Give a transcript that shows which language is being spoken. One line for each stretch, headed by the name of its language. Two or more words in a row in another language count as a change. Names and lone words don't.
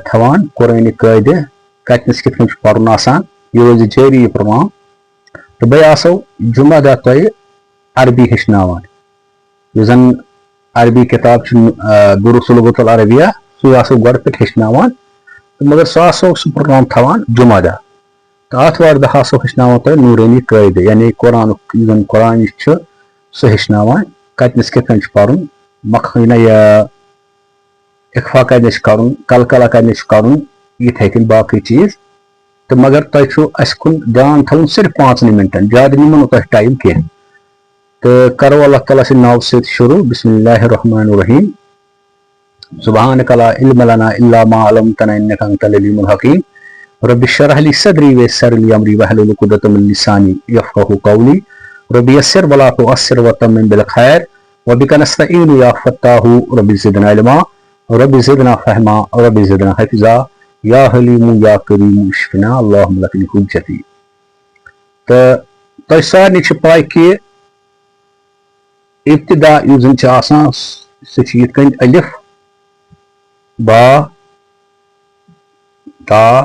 Kashmiri: تھاوان قرٲنی قٲیدٕ کَتنَس کِتھ کٔنۍ چھُ پَرُن آسان یہِ روزِ جٲری یہِ پروگرام تہٕ بیٚیہِ آسو جُمعہ دۄہ تۄہہِ عربی ہیٚچھناوان یُس زن عربی کِتاب چھِ دروس اللغة العربیہ سُے آسو گۄڈٕ پٮ۪ٹھ ہیٚچھناوان تہٕ مگر سُہ آسو سُہ پروگرام تھاوان جُمعہ دۄہ تہٕ آتھوار دۄہ آسو ہیٚچھناوان تۄہہِ نوٗرٲنی قٲیدٕ یعنی قرآنُک یُس زن قرآن یُس چھُ سُہ ہیٚچھناوان کَتنَس کِتھ کٔنۍ چھُ پَرُن اِخفا کَتنَس چھُ کَرُن کلکلا کَتنَس چھُ کَرُن یِتھَے کٔنۍ باقٕے چیٖز تہٕ مگر تۄہہِ چھُ اَسہِ کُن دھیان تھاوُن صرف 5 مِنٹن زیادٕ نِمو نہٕ تۄہہِ ٹایم کینٛہہ تہٕ کرو اللہ تعالیٰ سٕنٛدِ ناوٕ سۭتۍ شروع
Arabic: بسم اللہ الرحمن الرحیم سبحانک لا علم لنا الا ما علمتنا انک انت العلیم الحکیم رب اشرح لي صدری ويسر لي امری واحلل عقدۃ من لسانی یفقهوا قولی رب یسر ولا تعسر وتمم بالخیر وبک نستعین یا فتاح رب زدنا علما رب زدنا فہما رب زدنا حفظا یا حلیم یا کریم اشفنا اللہم لک حجتی
Kashmiri: تہٕ تۄہہِ سارنٕے چھِ پاے کہِ ابتدا یُس زن چھُ آسان سُہ چھُ یِتھ کٔنۍ
Arabic: الف با تا